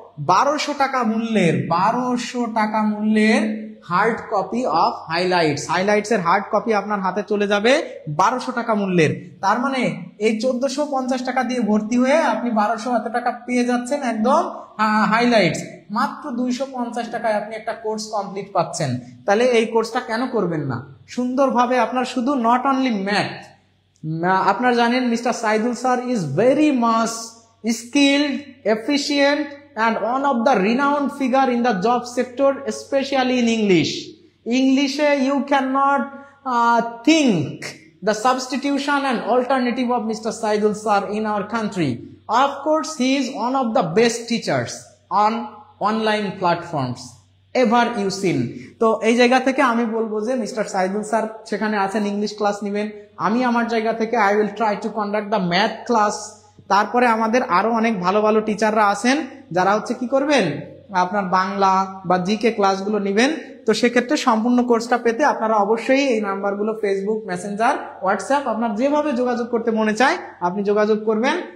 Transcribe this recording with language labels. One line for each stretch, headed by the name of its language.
Bangla: 1200 টাকা মূল্যের, 1200 টাকা মূল্যের হার্ড কপি অফ হাইলাইটস এর হার্ড কপি আপনার হাতে চলে যাবে 1200 টাকা মূল্যের। তার মানে এই 1450 টাকা দিয়ে ভর্তি হয়ে আপনি 1200 এত টাকা পেয়ে যাচ্ছেন একদম হাইলাইটস। মাত্র 250 টাকায় আপনি একটা কোর্স কমপ্লিট পাচ্ছেন। তাহলে এই কোর্সটা কেন করবেন না? সুন্দরভাবে আপনার শুধু
English: Not only math, আপনার জানেন mister Saidul sir is very much skilled, efficient and one of the renowned figure in the job sector, especially in English. English you cannot think the substitution and alternative of Mr. Saidul sir in our country. Of course, he is one of the best teachers on online platforms ever you seen.
Bangla: তো এই জায়গা থেকে আমি বলবো যে mister Saidul sir সেখানে আছেন, English class নেবেন। আমি আমার জায়গা থেকে
English: I will try to conduct the math class.
Bangla: তারপরে আমাদের আরো অনেক ভালো ভালো টিচাররা আছেন যারা হচ্ছে কি করবেন, আপনার বাংলা বা জিকে ক্লাসগুলো নেবেন। তো সেক্ষেত্রে সম্পূর্ণ কোর্সটা পেতে আপনারা অবশ্যই এই নাম্বারগুলো, ফেসবুক, মেসেঞ্জার, হোয়াটসঅ্যাপ, আপনার যেভাবে যোগাযোগ করতে মনে চায় আপনি যোগাযোগ করবেন।